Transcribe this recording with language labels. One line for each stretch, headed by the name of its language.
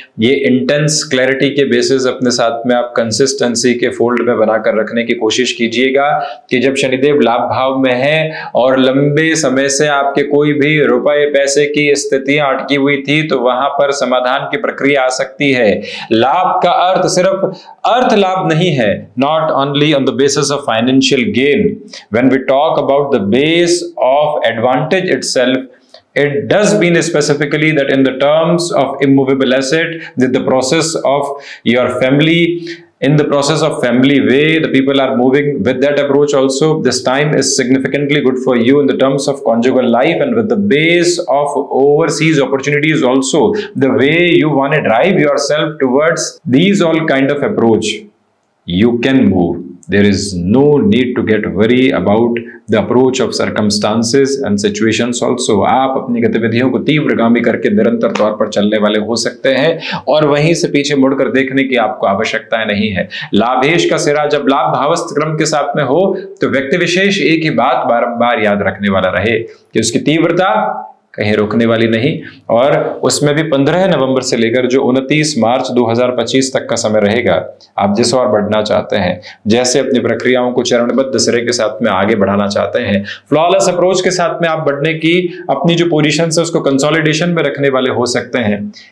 Hindi: ये intense clarity के basis अपने साथ में आप कंसिस्टेंसी के फोल्ड में बनाकर रखने की कोशिश कीजिएगा कि जब शनिदेव लाभ भाव में है और लंबे समय से आपके कोई भी रुपए पैसे की स्थितियां अटकी हुई थी तो वहां पर समाधान की प्रक्रिया आ सकती है। लाभ का अर्थ सिर्फ अर्थ लाभ नहीं है,
English: Not only on the basis of financial gain. When we talk about the base of advantage itself, It does mean specifically that in the terms of immovable asset, that the process of your family, in the process of family way, the people are moving with that approach also. This time is significantly good for you in the terms of conjugal life, and with the base of overseas opportunities also, the way you want to drive yourself towards these all kind of approach, you can move. There is no need to get worry about the approach of circumstances and situations also.
Hindi: आप अपनी गतिविधियों को तीव्रगामी करके निरंतर तौर पर चलने वाले हो सकते हैं, और वहीं से पीछे मुड़कर देखने की आपको आवश्यकता नहीं है। लाभेश का सिरा जब लाभ भावस्थ क्रम के साथ में हो, तो व्यक्ति विशेष एक ही बात बारंबार याद रखने वाला रहे कि उसकी तीव्रता कहीं रुकने वाली नहीं, और उसमें भी 15 नवंबर से लेकर जो 29 मार्च 2025 तक का समय रहेगा, आप जिस और बढ़ना चाहते हैं, जैसे अपनी प्रक्रियाओं को चरणबद्ध सिरे के साथ में आगे बढ़ाना चाहते हैं, फ्लॉलेस अप्रोच के साथ में आप बढ़ने की अपनी जो पोजीशन है उसको कंसोलिडेशन में रखने वाले हो सकते हैं।